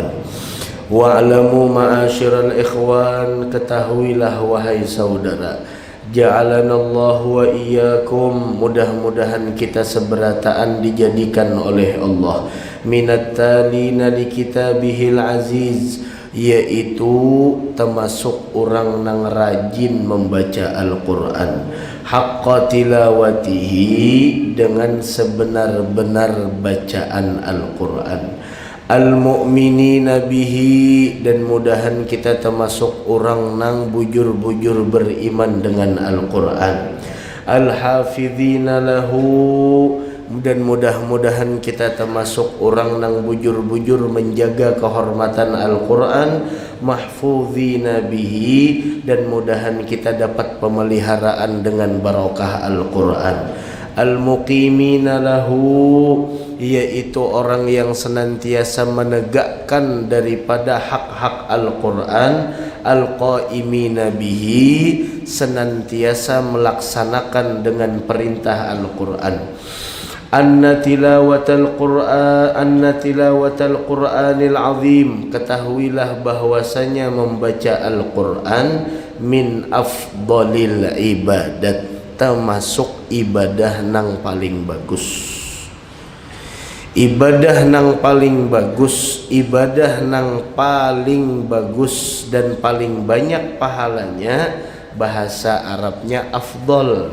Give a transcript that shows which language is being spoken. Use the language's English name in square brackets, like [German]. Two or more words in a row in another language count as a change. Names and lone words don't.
[Arabic] واعلموا معاشر الإخوان, [Indonesian] ketahuilah wahai saudara, [Arabic] جعلنا الله وإياكم, [Indonesian] mudah-mudahan kita seberataan dijadikan oleh Allah, [Arabic] من التالين لكتابه العزيز, yaitu [Indonesian] termasuk orang yang rajin membaca Al-Quran, [Arabic] حق تلاوته, [Indonesian] dengan sebenar-benar bacaan Al-Quran, [Arabic] المؤمنين به, dan [Banjar] mudahan kita termasuk orang nang bujur-bujur beriman dengan Al-Quran, [Arabic] الحافظين له, [Banjar] dan mudah-mudahan kita termasuk orang nang bujur-bujur menjaga kehormatan Al-Quran, [Arabic] محفوظين به, [Indonesian] dan mudahan kita dapat pemeliharaan dengan barokah Al-Quran, [Arabic] المقيمين له, [Indonesian] yaitu orang yang senantiasa menegakkan daripada hak-hak Al-Quran, [Arabic] القائمين به, [Indonesian] senantiasa melaksanakan dengan perintah Al-Quran. [Arabic] أن تلاوة القرآن العظيم, [Banjar] ketahuilah bahwasanya membaca Al-Quran [Arabic] من أفضل العبادات, [Banjar] termasuk ibadah nang paling bagus. Ibadah nang paling bagus, ibadah nang paling bagus dan paling banyak pahalanya, bahasa Arabnya afdal.